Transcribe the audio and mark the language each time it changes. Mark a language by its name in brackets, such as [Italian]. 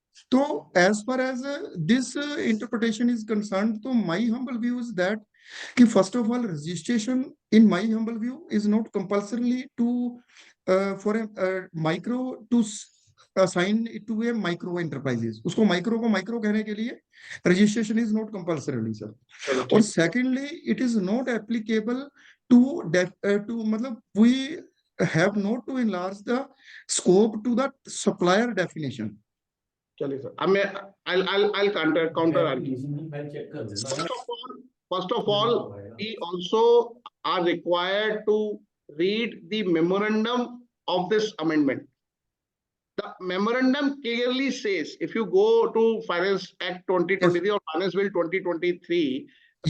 [English] तो as far as this interpretation is concerned, तो my humble view is that कि first of all registration in my humble view is not compulsory to for a micro to assign it to a micro enterprises. [Hindi] उसको micro को micro कहने के लिए [English] registration is not compulsory, sir. और secondly, it is not applicable to मतलब we have not to enlarge the scope to the supplier definition. [Hindi] चलिए sir, अब मैं [English] I'll counter argue. First of all, we also are required to read the memorandum of this amendment. The memorandum clearly says, if you go to Finance Act 2023 or Finance Bill 2023, the